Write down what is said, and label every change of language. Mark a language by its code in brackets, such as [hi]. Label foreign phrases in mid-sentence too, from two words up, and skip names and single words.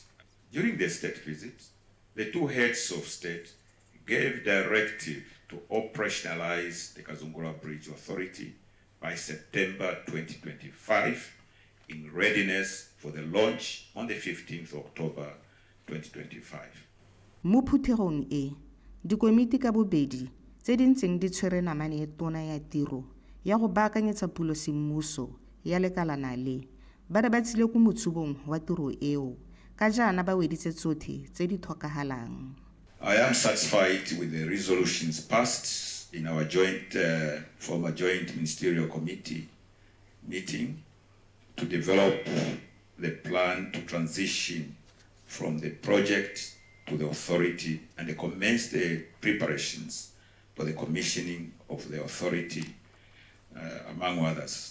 [en] During the state visit, the two heads of state gave directive to operationalize the Kazungula Bridge Authority by September 2025 in readiness for the launch on the 15th October 2025. [tn] Mo phuthegong e, dikomiti ka bobedi tse di ntseng di tshwere namane e tona ya tiro ya go baakanyetsa pulo semmuso ya lekalana le ba re ba tsile go motshubong wa tiro eo ka jana ba weditse tsotlhe tse di tlhokagalang. [en] I am satisfied with the resolutions passed in our former joint ministerial committee meeting to develop the plan to transition from the project to the authority and commence the preparations for the commissioning of the authority, among others.